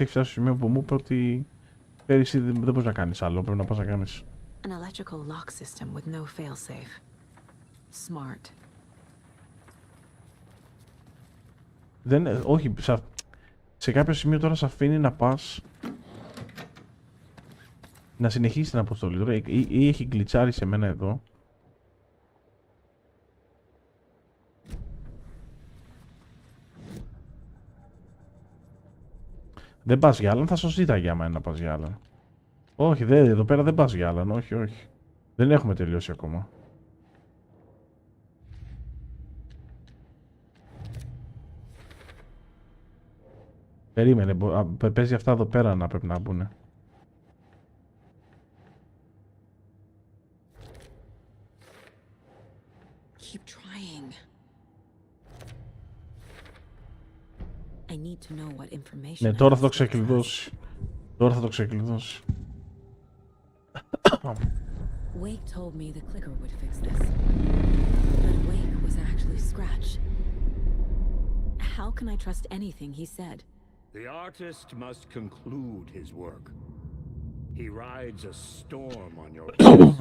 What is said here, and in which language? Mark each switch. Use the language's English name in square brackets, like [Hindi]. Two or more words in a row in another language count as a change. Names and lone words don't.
[Greek] Έχει φτάσει στο σημείο που μου είπε ότι πέρυσι δεν μπορείς να κάνεις άλλο. Πρέπει να πας να κάνεις. [English] An electrical lock system with no failsafe. Smart. [Greek] Όχι, σε κάποιο σημείο τώρα σε αφήνει να πας να συνεχίσει την αποστολή. Τώρα, ή έχει γκλιτσάρει σε μένα εδώ. Δεν πας για άλλον, θα σου ζήταγε άμα να πας για άλλον. Όχι, εδώ πέρα δεν πας για άλλον, όχι, όχι. Δεν έχουμε τελειώσει ακόμα. Περίμενε, παίζει αυτά εδώ πέρα να πρέπει να μπουνε. [English] Keep trying. I need to know what information. [Greek] Ναι, τώρα θα το ξεκλειδώσει. Τώρα θα το ξεκλειδώσει. [English] Wake told me the clicker would fix this. But Wake was actually Scratch. How can I trust anything he said? The artist must conclude his work. He rides a storm on your face.